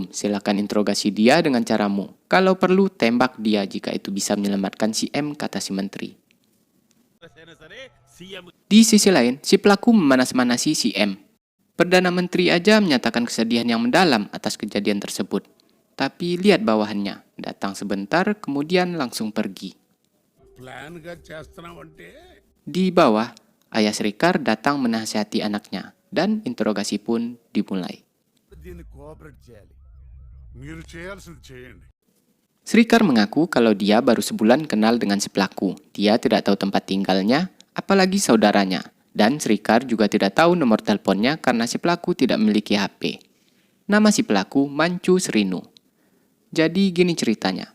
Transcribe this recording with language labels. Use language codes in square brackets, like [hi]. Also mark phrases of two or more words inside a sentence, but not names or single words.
[id] Silakan interogasi dia dengan caramu. Kalau perlu, tembak dia jika itu bisa menyelamatkan si M, kata si Menteri. Di sisi lain, si pelaku memanas-manasi si M. Perdana Menteri aja menyatakan kesedihan yang mendalam atas kejadian tersebut. Tapi lihat bawahannya, Datang sebentar, kemudian langsung pergi. [te] ప్లాన్ గా చేస్తున్నావంటే [id] Di bawah, ayah Srikar datang menasihati anaknya, dan interogasi pun dimulai. [te] దీన్ని కోఆపరేట్ చేయాలి. మీరు చేయాల్సింది చేయండి. [id] Srikar mengaku kalau dia baru sebulan kenal dengan si pelaku. Dia tidak tahu tempat tinggalnya, apalagi saudaranya. Dan Srikar juga tidak tahu nomor teleponnya karena si pelaku tidak memiliki HP. Nama si pelaku Mancu Srinu. Jadi gini ceritanya.